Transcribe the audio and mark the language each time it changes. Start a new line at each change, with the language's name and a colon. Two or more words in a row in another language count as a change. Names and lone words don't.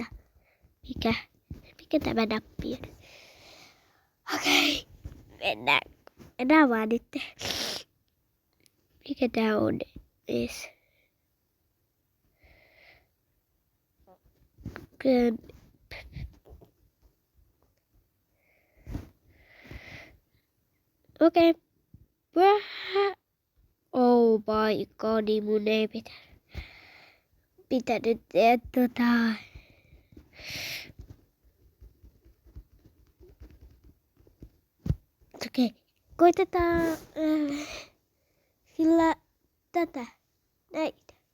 Finnish: Mikä tämä nappi on? Okei, mennään vaan nyt. Mikä tää on ees? Okei.
English: Oh my god,
Finnish: mun ei pitänyt tehdä Okei, koitetaan sillä tätä, näitä.